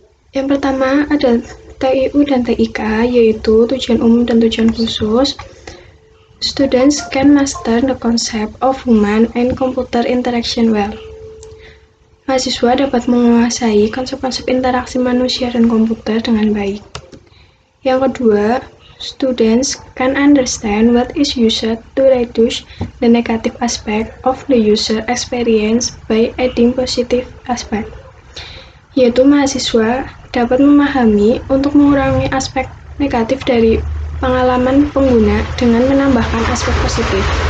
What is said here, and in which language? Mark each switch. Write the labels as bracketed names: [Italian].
[Indonesian] Yang pertama ada TIU dan TIK, yaitu tujuan umum dan tujuan khusus. [English] Students can master the concept of human and computer interaction well. [Indonesian] Mahasiswa dapat menguasai konsep-konsep interaksi manusia dan komputer dengan baik. Yang kedua, [English] students can understand what is used to reduce the negative aspect of the user experience by adding positive aspect. [Indonesian] Yaitu mahasiswa dapat memahami untuk mengurangi aspek negatif dari pengalaman pengguna dengan menambahkan aspek positif.